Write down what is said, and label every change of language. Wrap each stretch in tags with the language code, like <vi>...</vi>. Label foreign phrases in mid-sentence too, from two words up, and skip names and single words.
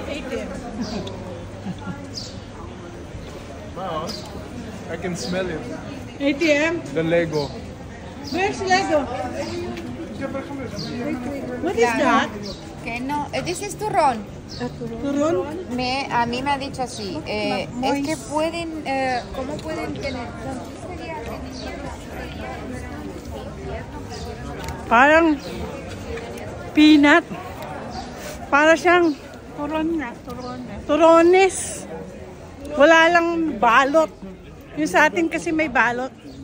<en>Wow, I can smell it. ATM? The Lego. Where's Lego? What is that?</en> <es>Que no,</es> <en>this is turrón. Turon?</en> <es>A mí me ha dicho así. Es que pueden, ¿cómo pueden tener?</es> <tl>Parang peanut. Para siyang turon nga. Turones. Wala lang balot. Yung sa atin kasi may balot.</tl>